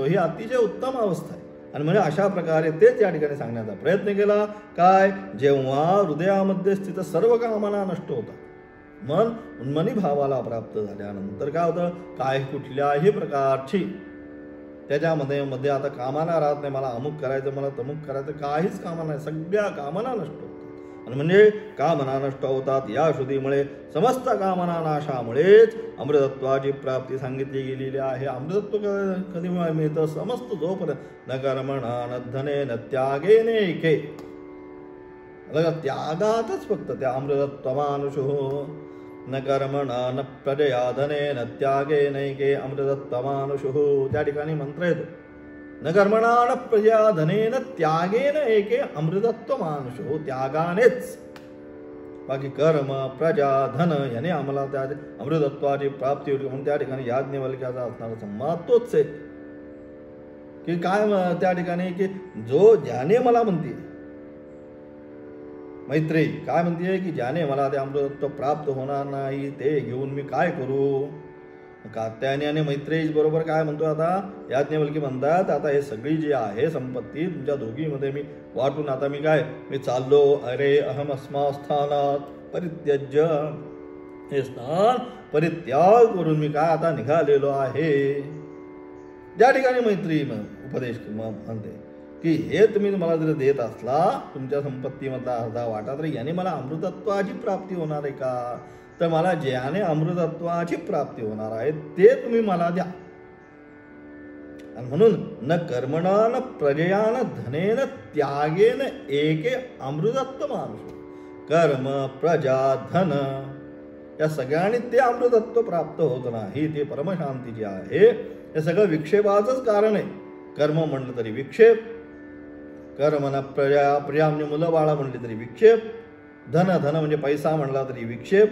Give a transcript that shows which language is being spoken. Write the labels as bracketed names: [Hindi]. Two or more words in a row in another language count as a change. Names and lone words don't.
[Marathi] ही अतिशय उत्तम अवस्था आहे. आणि म्हणजे अशा प्रकारे तेच या ठिकाणी सांगण्याचा प्रयत्न केला काय, जेव्हा हृदयामध्ये स्थित सर्व कामना नष्ट होतात, मन उन्मनी भावाला प्राप्त झाल्यानंतर काय होतं, काय कुठल्याही प्रकारची त्याच्यामध्ये आता कामना राहत नाही, मला अमुक करायचं, मला तमुक करायचं, काहीच कामना नाही, सगळ्या कामना नष्ट होतात. आणि म्हणजे कामना नष्ट होतात या श्रुतीमुळे, समस्त कामना नाशामुळेच अमृतत्वाची प्राप्ती सांगितली गेलेली आहे. अमृतत्व कधी मिळतं, समस्त जोपर्यंत [Sanskrit] न कर्मणा न धने न त्यागे नैके, [Marathi] त्यागातच फक्त त्या [Sanskrit] अमृतत्वमानुषो, न कर्मणा न प्रजया धने न त्यागे नैके अमृतत्वमानुषुः. [Marathi] त्या ठिकाणी मंत्र येतो, [Sanskrit] न कर्मणा न प्रजया धने न त्यागे न एके अमृतत्वमानुषुः. [Marathi] त्यागानेच, बाकी कर्म प्रजा धन याने आम्हाला त्या अमृतत्वाची प्राप्ती होती. म्हणून त्या ठिकाणी याज्ञवल्क्याचा असणारा संवाद तोच आहे की काय त्या ठिकाणी की जो ज्याने मला म्हणते, मैत्रेयी काय म्हणते की ज्याने मला ते अमृतत्व प्राप्त होणार नाही ते घेऊन मी काय करू. कात्यायनी आणि मैत्रेयी बरोबर काय म्हणतो, आता याज्ञवल्की म्हणतात, आता हे सगळी जी आहे संपत्ती तुमच्या दोघीमध्ये मी वाटून, आता मी चाललो, अरे [Sanskrit] अहम अस्मा स्थानात परित्यज्य, [Marathi] हे स्थान परित्याग करून मी काय आता निघालेलो आहे. त्या ठिकाणी मैत्रेयी उपदेश म्हणते की हे तुम्ही मला जर देत असला तुमच्या संपत्तीमधला अर्धा वाटा, तर याने मला अमृतत्वाची प्राप्ती होणार आहे का, तर मला ज्याने अमृतत्वाची प्राप्ती होणार आहे ते तुम्ही मला द्या. आणि म्हणून [Sanskrit] न कर्मणा न प्रजया न धनेन त्यागेन एके अमृतत्व मानुष. [Marathi] कर्म प्रजा धन या सगळ्यांनी ते अमृतत्व प्राप्त होत नाही. ते परमशांती जी आहे हे सगळं विक्षेपाचंच कारण आहे. कर्म म्हणलं तरी विक्षेप, कर्म न प्रजा म्हणजे मुलं बाळा म्हणली तरी विक्षेप, धन म्हणजे पैसा म्हणला तरी विक्षेप.